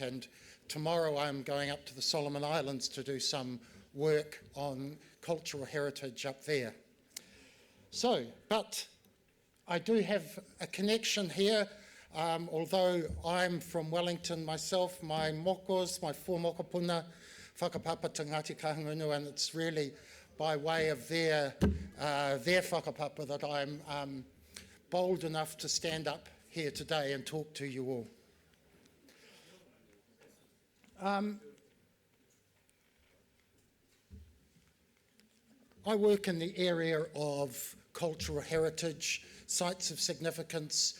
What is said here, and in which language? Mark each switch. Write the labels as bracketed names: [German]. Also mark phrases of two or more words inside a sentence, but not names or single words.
[English] And tomorrow I'm going up to the Solomon Islands to do some work on cultural heritage up there. So, but I do have a connection here. Although I'm from Wellington myself, my mokos, my four mokopuna, [Māori] whakapapa te Ngāti Kahungunu, [English] and it's really by way of their whakapapa that I'm bold enough to stand up here today and talk to you all. I work in the area of cultural heritage, sites of significance.